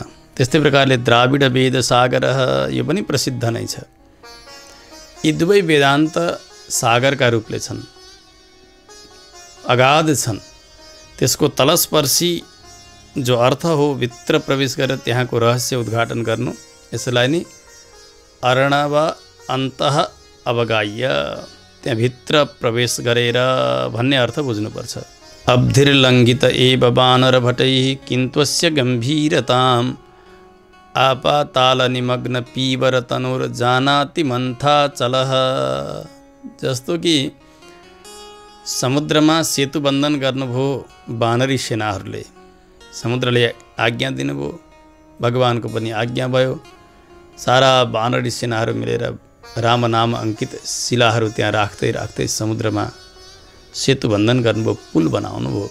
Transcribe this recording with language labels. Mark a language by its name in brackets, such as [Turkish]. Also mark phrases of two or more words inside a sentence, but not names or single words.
[Nepali] त्यस्तै प्रकारले द्राविड वेद सागर यो पनि प्रसिद्ध नै छ। यी दुवै वेदान्त सागरका रूपले छन्, अगाध छन्। त्यसको तलस्पर्शी जो अर्थ हो भित्र प्रवेश गरेर त्यहाँको रहस्य उद्घाटन गर्नु, यसलाई नै [Sanskrit] अर्णव अन्तः अवगाह्य, [Nepali] त्यहाँभित्र प्रवेश गरेर भन्ने अर्थ बुझ्नुपर्छ। [Sanskrit] अब्धिर्लङ्घित एव वानर भटैः किन्त्वस्य गम्भीरताम् आपाताल निमग्न पीवर तनुर जानाति मन्था चलः। [Nepali] जस्तो कि समुद्रमा सेतु बन्धन गर्नुभयो वानरी सेनाहरूले, समुद्रले आज्ञा दिनुभयो, भगवानको पनि आज्ञा भयो। सारा वानरी सेनाहरू मिलेर राम नाम अंकित शिलाहरू त्यहाँ राख्दै राख्दै समुद्रमा सेतु बन्धन गर्नुभयो, पुल बनाउनु भयो।